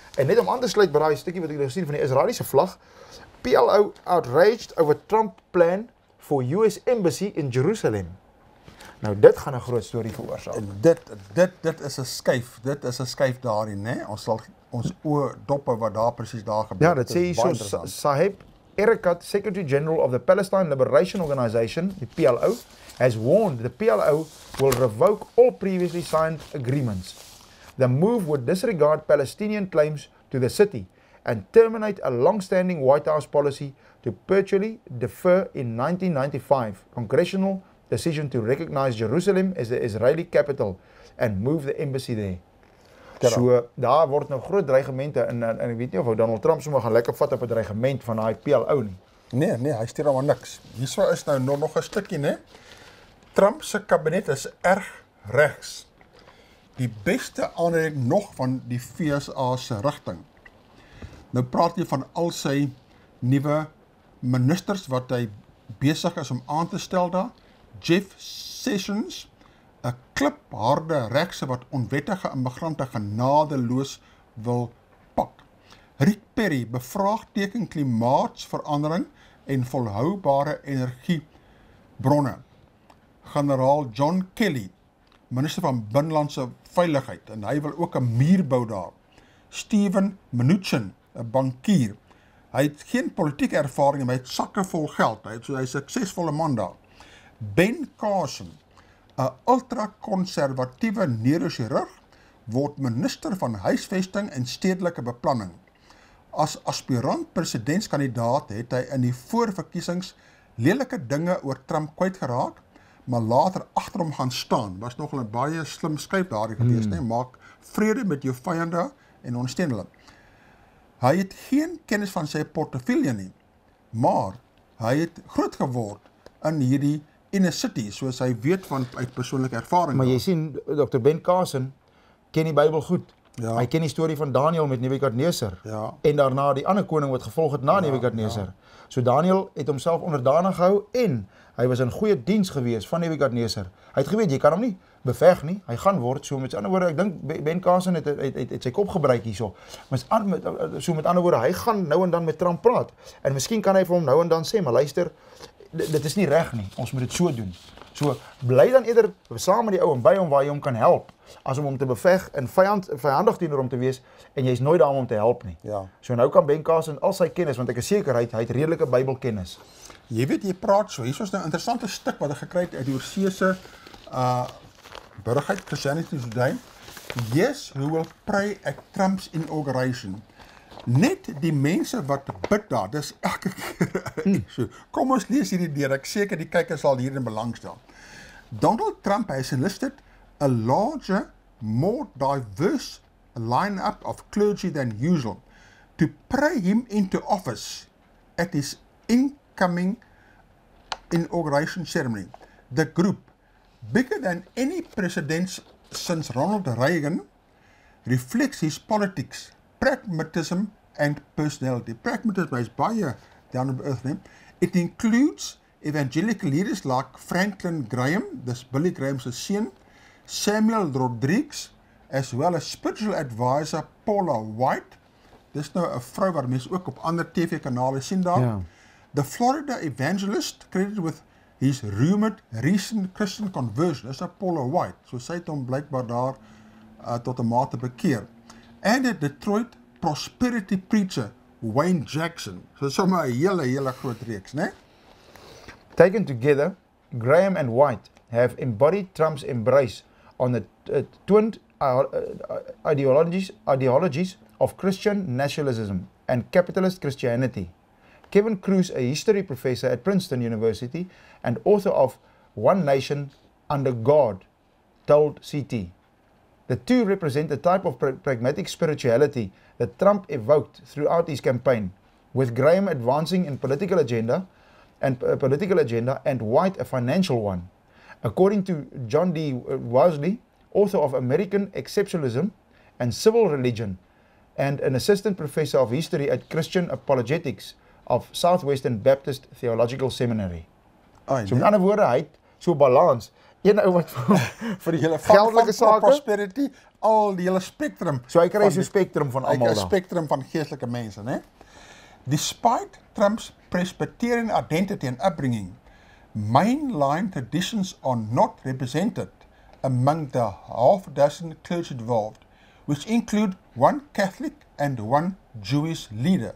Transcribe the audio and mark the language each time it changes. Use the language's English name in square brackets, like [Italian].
[Afrikaans] En net om aan te sluit by daai stukkie wat ek gesien van die Israeliese vlag, [English] PLO outraged over Trump plan for US embassy in Jerusalem. [Afrikaans] Nou dit gaan 'n groot storie veroorsaak. En dit is 'n skuif. Dit is 'n skuif daarin, né? Ons sal ons oë doppe wat daar presies daar gebeur. Ja, dit sê hierso [English] Saheb Erekat, Secretary General of the Palestine Liberation Organization, die PLO, has warned the PLO will revoke all previously signed agreements. The move would disregard Palestinian claims to the city and terminate a long-standing White House policy to perpetually defer in 1995 congressional decision to recognize Jerusalem as the Israeli capital and move the embassy there. [Afrikaans] So daar word nou groot dreigemente en ek weet nie of Donald Trump sommer gaan lekker vat op 'n dreigement van daai PLO nie. Nee, hy stuur maar niks. Hierso is nou nog 'n stukkie, né? Trump se kabinet is erg regs. Die beste aanleiding nog van die FSA se rigting. Nou praat jy van al sy nuwe ministers wat hy besig is om aan te stel daar. Jeff Sessions, 'n klipharde regse wat onwettige immigrante genadeloos wil pak. Rick Perry bevraagteken klimaatsverandering en volhoubare energiebronne. Generaal John Kelly, minister van Binnelandse Veiligheid, en hy wil ook 'n muur bou daar. Steven Mnuchin, 'n bankier. Hy het geen politieke ervaring, maar hy het sakke vol geld. Hy's 'n suksesvolle man daar. Ben Carson, 'n ultra-konservatiewe neurochirurg, word minister van huisvesting en stedelike beplanning. As aspirant presidentskandidaat het hy in die voorverkiesings lelike dinge oor Trump kwyt geraak, maar later agter hom gaan staan. Was nogal 'n baie slim skuif daardie gewees, né? Maak vrede met jou vyande en ondersteun hulle. Hy het geen kennis van sy portefeulje nie, maar hy het groot geword in hierdie inner city, soos hy weet van uit persoonlike ervaring. Maar jy sien, Dr. Ben Carson ken die Bybel goed. Ja. Hy ken die storie van Daniel met Nebukadneser. Ja. En daarna die ander koning wat gevolg het na Nebukadneser. Ja. So Daniel het homself onderdanig gehou en hy was in goeie diens gewees van Nebukadneser. Hy het geweet, jy kan hom nie beveg nie, hy gaan word, so met ander woorde, ek dink Ben Carson het sy kop gebruik hierso. So met ander woorde, hy gaan nou en dan met Trump praat. En miskien kan hy vir hom nou en dan sê, maar luister, dit is nie reg nie, ons moet dit so doen. So bly dan eerder saam met die ou en by hom waar jy hom kan help, as om hom te beveg en vyandig teenoor hom te wees en jy's nooit daar om hom te help nie. Ja. So nou kan Ben Carson al sy kennis, want ek is seker hy het redelike Bybelkennis. Jy weet, jy praat so, hier is nou 'n interessante stuk wat ek gekry het uit die Oorsese Burgerheid Christianity Today. [English] Yes, who will pray at Trump's inauguration. [Afrikaans] Net die mense wat bid daar, dis elke keer so. Kom ons lees hierdie deur, ek seker die kykers sal hierin belangstel. [English] Donald Trump has enlisted a larger, more diverse lineup of clergy than usual to pray him into office at his incoming inauguration ceremony. The group, bigger than any president since Ronald Reagan, reflects his politics, pragmatism and personality. Pragmatism is baie down to earth. It includes evangelical leaders like Franklin Graham, this Billy Graham's seun, Samuel Rodriguez, as well as spiritual advisor Paula White. [Afrikaans] Dis nou 'n vrou wat mense ook op ander TV-kanale sien daar. Ja. [English] The Florida evangelist, credited with his rumored recent Christian conversion, is Paula White. [Afrikaans] So sy het hom blykbaar daar tot 'n mate bekeer. [English] And the Detroit prosperity preacher Wayne Jackson. [Afrikaans] So sommer 'n hele groot reeks, né? [English] Taken together, Graham and White have embodied Trump's embrace on the twinned ideologies of Christian nationalism and capitalist Christianity. Kevin Cruz, a history professor at Princeton University and author of One Nation Under God, told CT. The two represent the type of pragmatic spirituality that Trump evoked throughout his campaign, with Graham advancing in political agenda and White a financial one. According to John D. Wesley, author of American Exceptionalism and Civil Religion, and an assistant professor of history at Christian Apologetics of Southwestern Baptist Theological Seminary. [Afrikaans] So met ander woorde, hy het so balans. Een ou wat vir die hele geldelike sake, prosperity, al die hele spectrum. So hy kry so 'n spectrum van almal daar. 'n spectrum van geestelike mense, né? [English] Despite Trump's Presbyterian identity and upbringing, mainline traditions are not represented among the half dozen clergy involved, which include one Catholic and one Jewish leader.